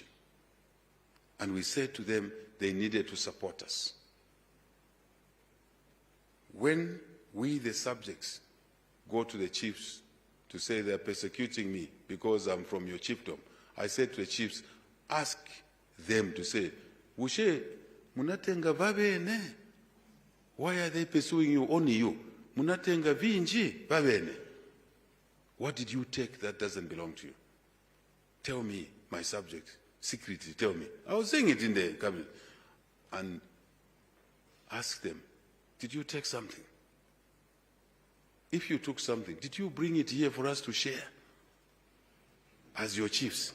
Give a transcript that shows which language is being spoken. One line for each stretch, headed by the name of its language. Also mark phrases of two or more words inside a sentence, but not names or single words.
English: And we said to them they needed to support us. When we, the subjects, go to the chiefs to say they're persecuting me because I'm from your chiefdom, I said to the chiefs, ask them to say,
Nyanja: Ushe, munatenga vabene?
English: Why are they pursuing you, only you?
Nyanja: Munatenga vinji vabene?
English: What did you take that doesn't belong to you? Tell me, my subject, secretly tell me. I was saying it in the cabinet. And ask them, did you take something? If you took something, did you bring it here for us to share as your chiefs?